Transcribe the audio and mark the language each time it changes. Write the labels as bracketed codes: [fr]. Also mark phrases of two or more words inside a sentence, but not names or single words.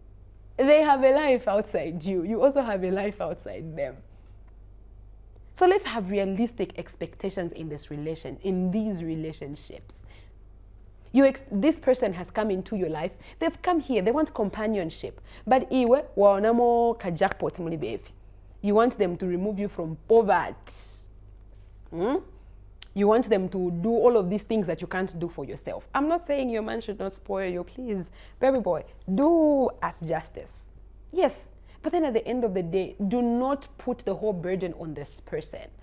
[en] Anyway, They have a life outside you. You also have a life outside them. So let's have realistic expectations in these relationships. This person has come into your life. They've come here. They want companionship. [bem] But iwe waonamo ka jackpot muli bevi. [en] You want them to remove you from poverty. You want them to do all of these things that you can't do for yourself. I'm not saying your man should not spoil you. Please, baby boy, do us justice. Yes, but then at the end of the day, do not put the whole burden on this person.